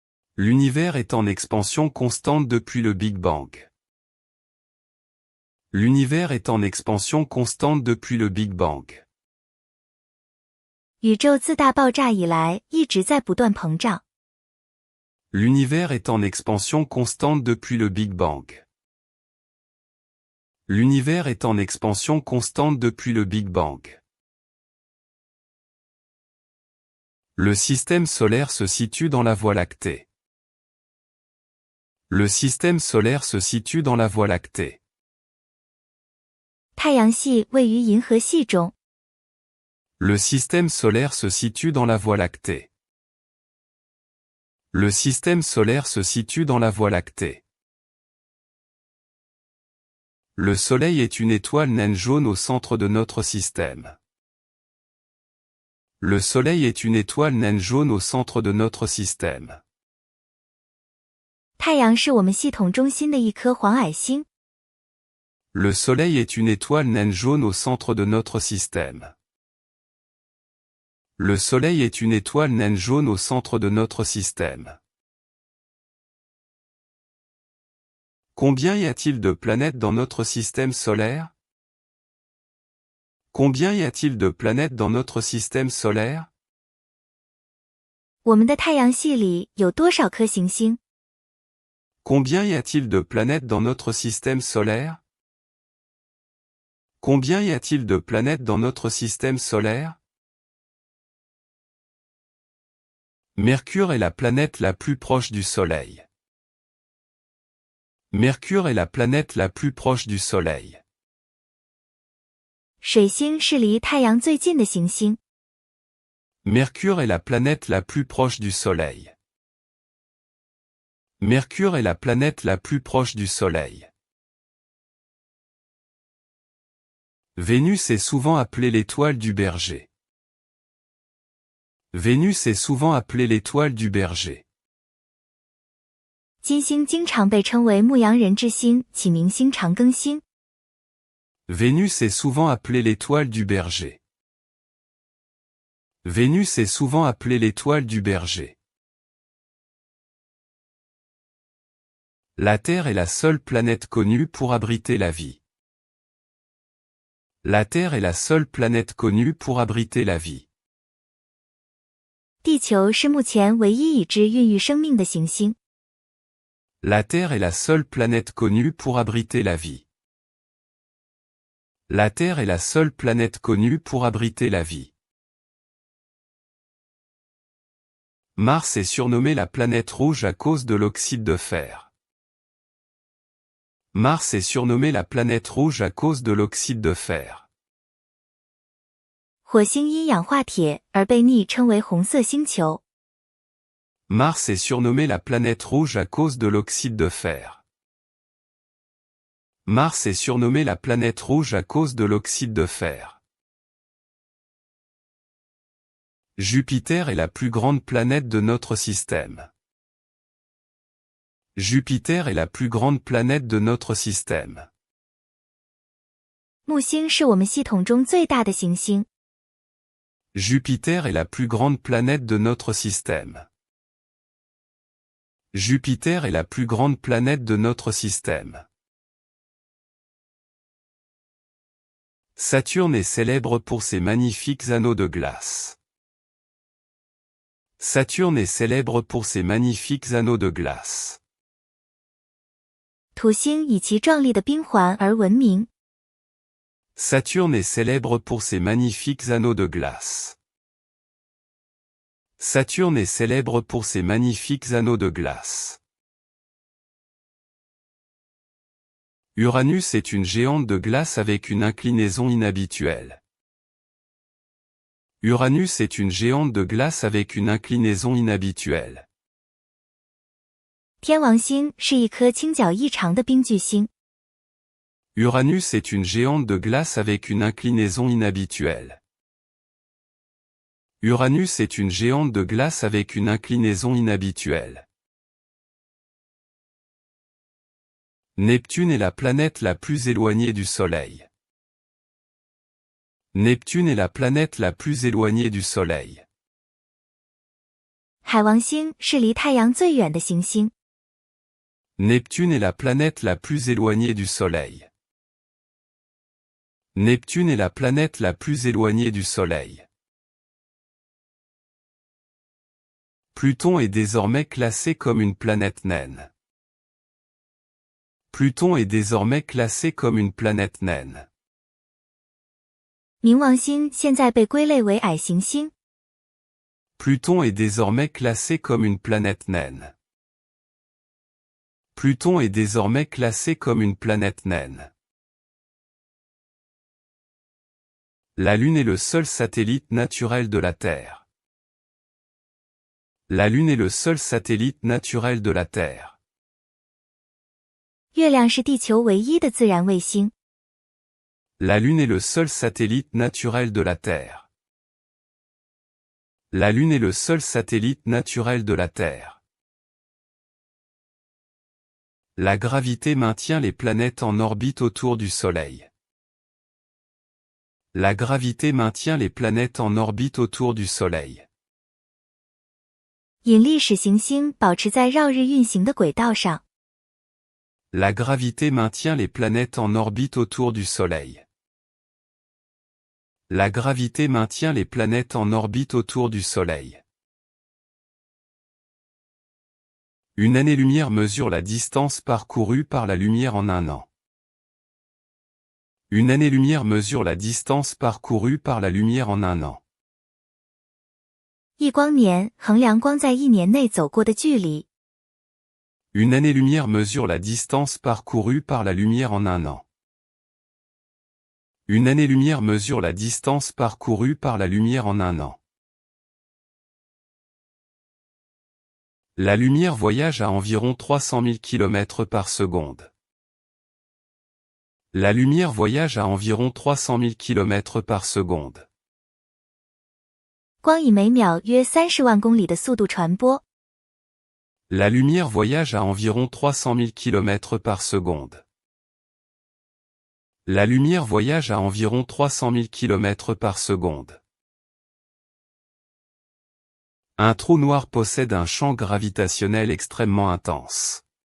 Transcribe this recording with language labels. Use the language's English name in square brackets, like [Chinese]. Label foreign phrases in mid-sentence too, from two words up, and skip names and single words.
[French] L'univers est en expansion constante depuis le Big Bang. L'univers est en expansion constante depuis le Big Bang. [Chinese] 宇宙自大爆炸以来一直在不断膨胀。 [French] L'univers est en expansion constante depuis le Big Bang. L'univers est en expansion constante depuis le Big Bang. Le système solaire se situe dans la Voie lactée. Le système solaire se situe dans la Voie lactée. [Chinese] 太阳系位于银河系中。 [French] Le système solaire se situe dans la Voie lactée. Le système solaire se situe dans la Voie lactée. Le Soleil est une étoile naine jaune au centre de notre système. Le Soleil est une étoile naine jaune au centre de notre système. [Chinese] 太阳是我们系统中心的一颗黄矮星。 [French] Le Soleil est une étoile naine jaune au centre de notre système. Le Soleil est une étoile naine jaune au centre de notre système. Combien y a-t-il de planètes dans notre système solaire? Combien y a-t-il de planètes dans notre système solaire? [Chinese] 我们的太阳系里有多少颗行星？ [French] Combien y a-t-il de planètes dans notre système solaire? Combien y a-t-il de planètes dans notre système solaire? Mercure est la planète la plus proche du Soleil. Mercure est la planète la plus proche du Soleil. [Chinese] 水星是离太阳最近的行星。 [French] Mercure est la planète la plus proche du Soleil. Mercure est la planète la plus proche du Soleil. Vénus est souvent appelée l'étoile du Berger. Vénus est souvent appelée l'étoile du Berger. [Chinese] 金星经常被称为牧羊人之星、启明星、长庚星。 [French] Vénus est souvent appelée l'étoile du Berger. Vénus est souvent appelée l'étoile du Berger. La Terre est la seule planète connue pour abriter la vie. La Terre est la seule planète connue pour abriter la vie. [Chinese] 地球是目前唯一已知孕育生命的行星。 [French] La Terre est la seule planète connue pour abriter la vie. La Terre est la seule planète connue pour abriter la vie. Mars est surnommée la planète rouge à cause de l'oxyde de fer. Mars est surnommée la planète rouge à cause de l'oxyde de fer. [Chinese] 火星因氧化铁而被昵称为红色星球。 [French] Mars est surnommée la planète rouge à cause de l'oxyde de fer. Mars est surnommée la planète rouge à cause de l'oxyde de fer. Jupiter est la plus grande planète de notre système. Jupiter est la plus grande planète de notre système. [Chinese] 木星是我们系统中最大的行星。 [French] Jupiter est la plus grande planète de notre système. Jupiter est la plus grande planète de notre système. Saturne est célèbre pour ses magnifiques anneaux de glace. Saturne est célèbre pour ses magnifiques anneaux de glace. [Chinese] 土星以其壮丽的冰环而闻名。 [French] Saturne est célèbre pour ses magnifiques anneaux de glace. Saturne est célèbre pour ses magnifiques anneaux de glace. Uranus est une géante de glace avec une inclinaison inhabituelle. Uranus est une géante de glace avec une inclinaison inhabituelle. [Chinese] 天王星是一颗倾角异常的冰巨星。 [French] Uranus est une géante de glace avec une inclinaison inhabituelle. Uranus est une géante de glace avec une inclinaison inhabituelle. Neptune est la planète la plus éloignée du Soleil. Neptune est la planète la plus éloignée du Soleil. [Chinese] 海王星是离太阳最远的行星。 [French] Neptune est la planète la plus éloignée du Soleil. Neptune est la planète la plus éloignée du Soleil. Pluton est désormais classé comme une planète naine. Pluton est désormais classé comme une planète naine. [Chinese] 冥王星现在被归类为矮行星。 [French] Pluton est désormais classé comme une planète naine. Pluton est désormais classé comme une planète naine. La Lune est le seul satellite naturel de la Terre. La Lune est le seul satellite naturel de la Terre. [Chinese] 月亮是地球唯一的自然卫星。 [French] La Lune est le seul satellite naturel de la Terre. La Lune est le seul satellite naturel de la Terre. La gravité maintient les planètes en orbite autour du Soleil. La gravité maintient les planètes en orbite autour du Soleil. [Chinese] 引力使行星保持在绕日运行的轨道上。 [French] La gravité maintient les planètes en orbite autour du Soleil. La gravité maintient les planètes en orbite autour du Soleil. Une année-lumière mesure la distance parcourue par la lumière en un an. Une année-lumière mesure la distance parcourue par la lumière en un an. [Chinese] 一光年衡量光在一年内走过的距离。 [French] Une année-lumière mesure la distance parcourue par la lumière en un an. Une année-lumière mesure la distance parcourue par la lumière en un an. La lumière voyage à environ 300 000 km par seconde. La lumière voyage à environ 300 000 km par seconde. [Chinese] 光以每秒约30万公里的速度传播。 [French] La lumière voyage à environ 300 000 km par seconde. La lumière voyage à environ 300 000 km par seconde. Un trou noir possède un champ gravitationnel extrêmement intense.